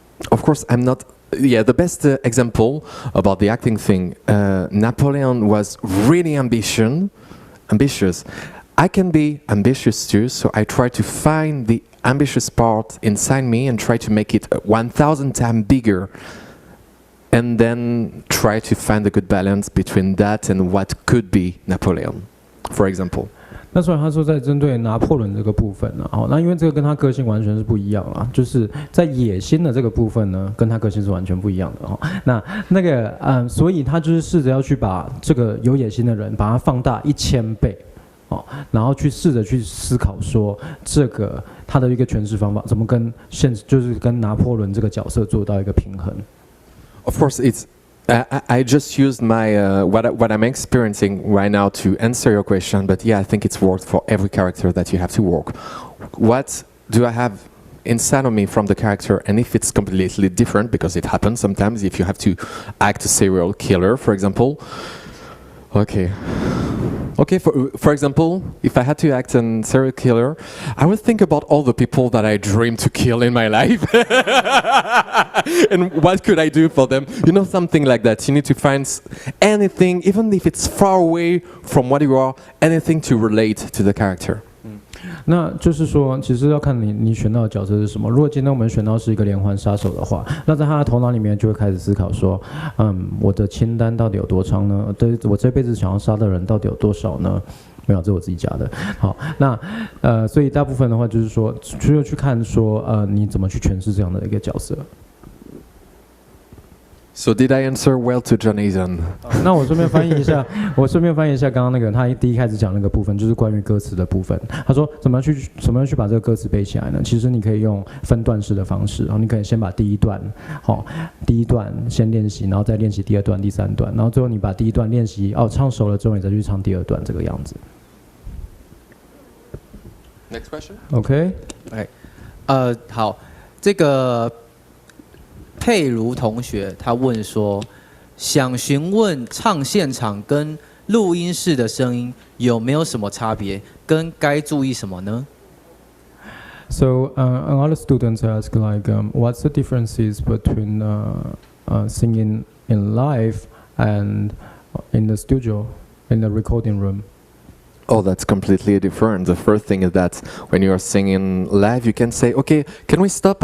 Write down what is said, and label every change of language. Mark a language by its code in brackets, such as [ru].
[en] Of course, I'm not, the best example about the acting thing, Napoleon was really ambitious. I can be ambitious too, so I try to find the ambitious part inside me and try to make it 1,000 times bigger and then try to find a good balance between that and what could be Napoleon, for example. [zh] 那所以他说，在针对拿破仑这个部分呢，那因为这个跟他个性完全是不一样啦，就是在野心的这个部分呢，跟他个性是完全不一样的所以他就是试着要去把这个有野心的人，把它放大1000倍，然后去试着去思考说，这个他的一个诠释方法怎么跟就是跟拿破仑这个角色做到一个平衡。 [en] Of course, I just used my what I'm experiencing right now to answer your question, but yeah, I think it's worked for every character that you have to work. What do I have inside of me from the character, and if it's completely different, because it happens sometimes, if you have to act a serial killer, for example. Okay, for example, if I had to act a serial killer, I would think about all the people that I dream to kill in my life. And what could I do for them? You know, something like that. You need to find anything, even if it's far away from what you are, anything to relate to the character. [zh] 那就是说，其实要看你选到的角色是什么。如果今天我们选到是一个连环杀手的话，那在他的头脑里面就会开始思考说，我的清单到底有多长呢？对，我这辈子想要杀的人到底有多少呢？没有，这是我自己加的。好，那所以大部分的话就是说，只有去看说，你怎么去诠释这样的一个角色。 [en] So did I answer well to John Eyzen? [zh] 那我顺便翻译一下，刚刚那个他第一开始讲那个部分，就是关于歌词的部分。他说怎么样去把这个歌词背起来呢？其实你可以用分段式的方式，你可以先把第一段先练习，然后再练习第二段、第三段，然后最后你把第一段练习唱熟了之后，你再去唱第二段，这个样子。 [en] Next question. OK， [zh] 好，这个。佩如同学他问说，想询问唱现场跟录音室的声音有没有什么差别，跟该注意什么呢 [en] ？So another students ask what's the differences between singing in live and in the studio, in the recording room? Oh, that's completely different. The first thing is that when you are singing live, you can say, okay, can we stop?